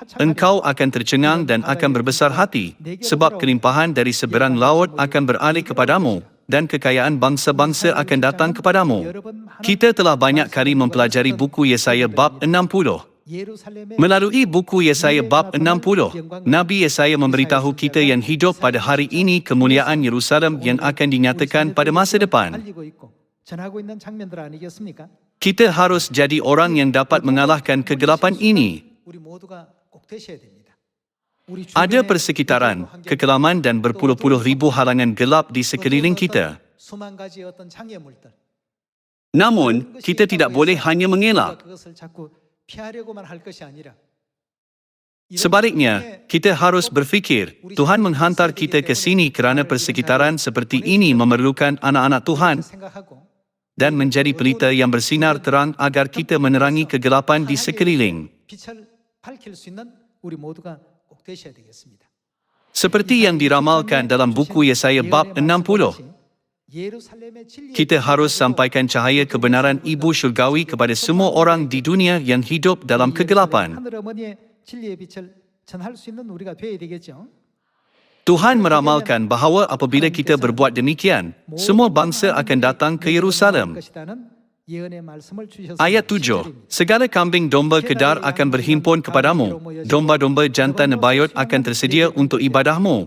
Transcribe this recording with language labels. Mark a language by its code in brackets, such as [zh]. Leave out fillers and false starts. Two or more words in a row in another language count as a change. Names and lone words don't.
[ms] Engkau akan tercengang dan akan berbesar hati, sebab kelimpahan dari seberang laut akan beralih kepadamu, dan kekayaan bangsa-bangsa akan datang kepadamu. Kita telah banyak kali mempelajari buku Yesaya bab 60. Melalui buku Yesaya bab 60, Nabi Yesaya memberitahu kita yang hidup pada hari ini kemuliaan Yerusalem yang akan dinyatakan pada masa depan. [ko] 전하고 있는 장면들 아니겠습니까? [ms] Kita harus jadi orang yang dapat mengalahkan kegelapan ini. [ko] 우리 모두가 꼭 되셔야 됩니다. 우리 [ms] Ada [ko] 주변에 [ms] persekitaran, [ko] 환경, [ms] kekelaman dan berpuluh-puluh ribu halangan gelap di sekeliling kita. [ko] 수만 가지 어떤 장애물들. [ms] Namun, kita tidak boleh hanya mengelak. [ko] 그것을 자꾸 피하려고만 할 것이 아니라 [ms] Sebaliknya, kita harus berfikir, Tuhan menghantar kita ke sini kerana persekitaran seperti ini memerlukan anak-anak Tuhan [ko] 생각하고 [ms] dan menjadi pelita yang bersinar terang agar kita menerangi kegelapan di sekeliling. [ko] 빛을 밝힐 수 있는 우리 모두가 꼭 되셔야 되겠습니다. [ms] Seperti yang diramalkan dalam buku Yesaya bab 60, kita harus sampaikan cahaya kebenaran Ibu Syurgawi kepada semua orang di dunia yang hidup dalam kegelapan. [ko] 하늘 어머니의 진리의 빛을 전할 수 있는 우리가 되어야 되겠죠. [ms] Tuhan meramalkan bahawa apabila kita berbuat demikian, semua bangsa akan datang ke Yerusalem. Ayat 7, segala kambing domba kedar akan berhimpun kepadamu, domba-domba jantan nebayot akan tersedia untuk ibadahmu.